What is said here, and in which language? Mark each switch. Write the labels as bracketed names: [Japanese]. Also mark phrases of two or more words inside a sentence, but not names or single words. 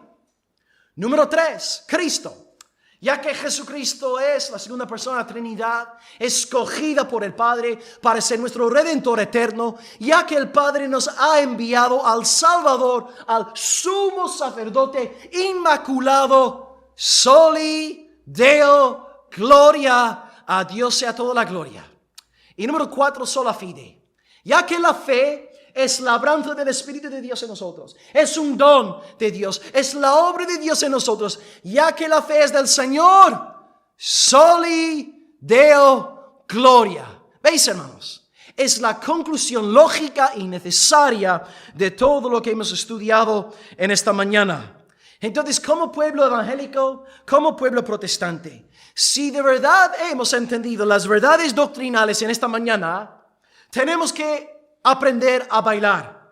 [Spanish] Número 3, Cristo. Ya que Jesucristo es la segunda persona de la Trinidad, escogida por el Padre para ser nuestro Redentor eterno, ya que el Padre nos ha enviado al Salvador, al sumo sacerdote inmaculado, [Latin] soli Deo gloria, [Spanish] a Dios sea toda la gloria. Y número 4, [Latin] sola fide. [Spanish] Ya que la fe es labranza del Espíritu de Dios en nosotros. Es un don de Dios. Es la obra de Dios en nosotros. Ya que la fe es del Señor. [Latin] Soli Deo gloria. [Spanish] ¿Veis, hermanos? es la conclusión lógica y necesaria de todo lo que hemos estudiado en esta mañana. Entonces, como pueblo evangélico, como pueblo protestante, si de verdad hemos entendido las verdades doctrinales en esta mañana, tenemos que aprender a bailar.